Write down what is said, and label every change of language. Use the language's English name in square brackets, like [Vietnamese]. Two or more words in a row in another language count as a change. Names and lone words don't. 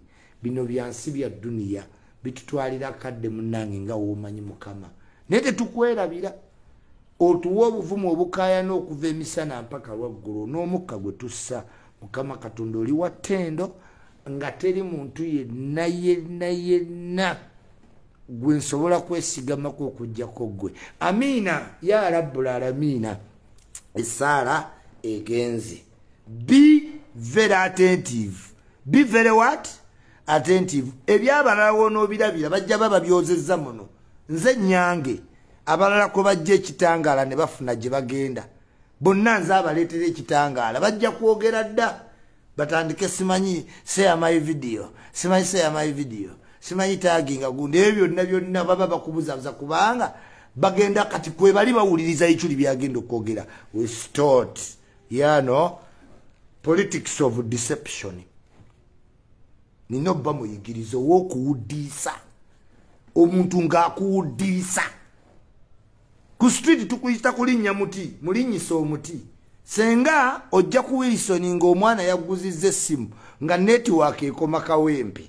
[Ganda] Bino byansi bya duniya bitutwalira kadde munnange nga w'omanyi Mukama naye tetukwerabira otuwa obuvumu obukaayana okuva emisana mpaka lwaggulu n'omukka gwe tussa. Mukama Katonda oli wa ttendo nga teri muntu yenna gwe nsobola kwesigamako okuggyako gwe. [Arabic] آمين يا رب العالمين. [Ganda] Essaala egenze. [English] Be very attentive. Be very what? Attentive. [Ganda] Ebyabalala wonoobirabira bajja baba byozezza muno. Nze nyange abalala kwe bajja ekitangaala ne bafuna gye bagenda. Bonna nze abaleetera ekitangaala bajja kwogera dda batandike simanyi [English] share my video, [Ganda] simanyi [English] share my video, [Ganda] simanyi taginga gundi. Ebyo byonna baba bakubuzaabuza kubanga bagenda kati kwe bali bawuliriza Iculi byagenda okwogera. [English] We start politics of deception. [Ganda] Nino bba muyigirizo w'okuwudiisa omuntu ng'akuwudiisa. Ku street tukuyita kulinnya muti mulinyisa omuti. Senga ojja ku Wilson ng'omwana yaguzizza essimu nga network ekoma kawempe.